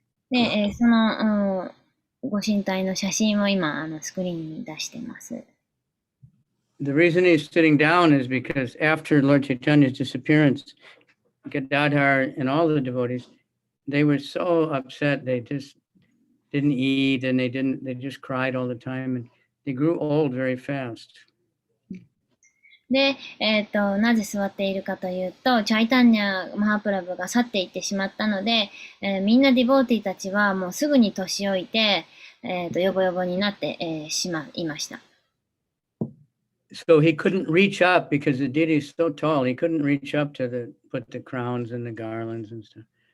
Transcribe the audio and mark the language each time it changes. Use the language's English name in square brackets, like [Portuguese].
[Japanese] で、その、ご神体の写真を今、スクリーンに出してます。 [English] The reason he's sitting down is because after Lord Chaitanya's disappearance, Gadadhar and all the devotees, they were so upset. They just didn't eat and they just cried all the time and they grew old very fast. [Japanese] で、なぜ座っているかというと、チャイタンニャ・マハプラブが去っていってしまったので、みんなディボーティたちはもうすぐに年老いて、ヨボヨボになって、しまいました。 [English] So he couldn't reach up because the deity is so tall. He couldn't reach up to put the crowns and the garlands and stuff.